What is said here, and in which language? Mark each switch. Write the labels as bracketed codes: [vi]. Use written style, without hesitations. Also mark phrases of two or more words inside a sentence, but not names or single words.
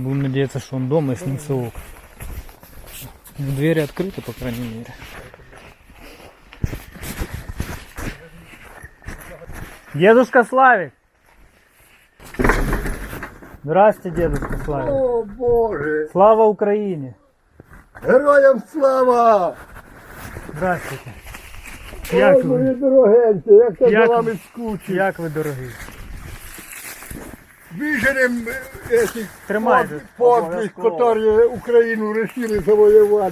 [ru] Будем надеяться, что он дома и с ним все ок. Двери открыты, по крайней мере. Дедушка Славик! Здрасте, дедушка Слава. О, Боже! [uk] Слава Україні. Героям слава! [ru] Здравствуйте. Ой, [uk] Як мої ви? дорогенькі, як я Як за ви? вами скучив. Як ви, дорогий? Виженем этих Тримайте. подвиг, які Україну вирішили завоювати.